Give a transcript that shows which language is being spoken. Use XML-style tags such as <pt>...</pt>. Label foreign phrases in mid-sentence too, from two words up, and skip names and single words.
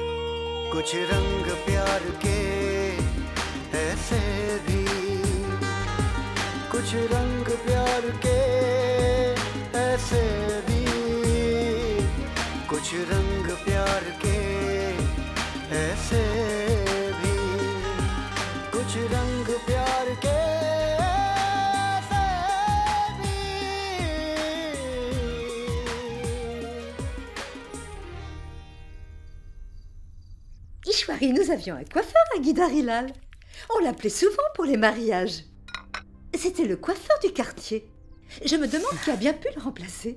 <hi>कुछ रंग प्यार के ऐसे भी कुछ रंग प्यार के ऐसे भी कुछ रंग प्यार के ऐसे भी कुछ रंग प्यार के ऐसे भी</hi> <fr>Ishwari, nous avions un coiffeur à Guidarilal. On l'appelait souvent pour les mariages. C'était le coiffeur du quartier. Je me demande qui a bien pu le remplacer.</fr>